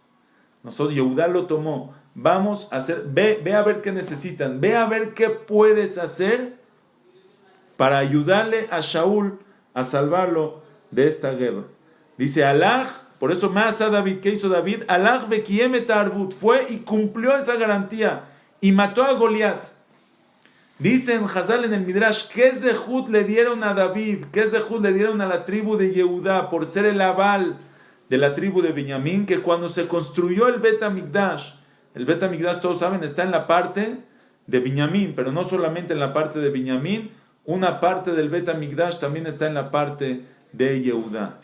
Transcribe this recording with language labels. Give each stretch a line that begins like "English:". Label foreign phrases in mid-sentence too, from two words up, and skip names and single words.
Spanish: Nosotros, Yehudá lo tomó. Vamos a hacer, ve a ver qué necesitan, ve a ver qué puedes hacer para ayudarle a Shaul a salvarlo de esta guerra. Dice Alaj, por eso más a David, ¿qué hizo David?
Hebrew: Alaj bekiem et arbut,
Spanish: fue y cumplió esa garantía y mató a Goliat. Dicen Hazal en el Midrash, ¿qué zehut le dieron a David? ¿Qué zehut le dieron a la tribu de Yehudá por ser el aval de la tribu de Binyamin? Que cuando se construyó el Bet HaMikdash, todos saben, está en la parte de Binyamin, pero no solamente en la parte de Binyamin, una parte del Bet HaMikdash también está en la parte de Yehudá.